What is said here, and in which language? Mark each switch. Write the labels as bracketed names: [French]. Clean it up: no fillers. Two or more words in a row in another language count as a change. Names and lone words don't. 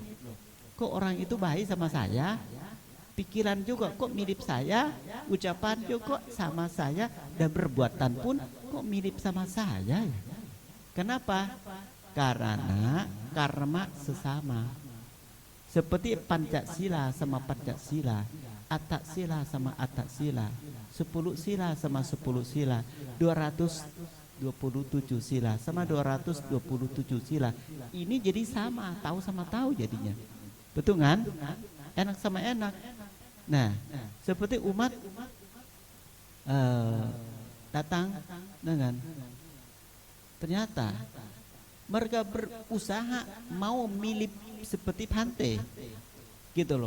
[Indonesian] Kok orang itu baik sama saya? Pikiran juga kok mirip saya, ucapan juga kok sama saya, dan perbuatan pun kok mirip sama saya. Kenapa? Karena karma sesama. Seperti Pancasila sama Pancasila, Ataksila sama Ataksila, 10 sila sama 10 sila, 227 sila sama 227 sila. Ini jadi sama, tahu sama tahu jadinya. Betul kan? Enak sama enak. Nah, seperti umat datang dengan ternyata mereka berusaha mau milih seperti Bhante gitu loh.